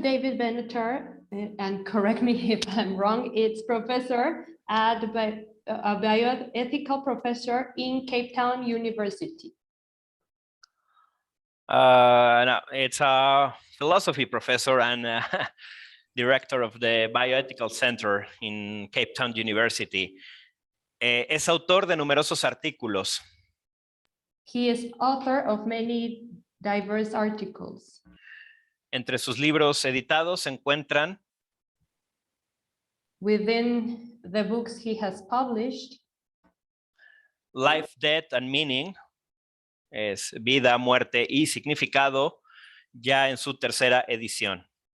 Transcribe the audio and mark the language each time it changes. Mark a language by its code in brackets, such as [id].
[en] David Benatar, and correct me if I'm wrong, it's professor at a bioethical professor in Cape Town University. No, it's a philosophy professor and director of the Bioethical Center in Cape Town University. [es] Es autor de numerosos artículos. [en] He is author of many diverse articles. [es] Entre sus libros editados se encuentran [en] within the books he has published, [es] Life, Death and Meaning, es Vida, Muerte y Significado, ya en su tercera edición.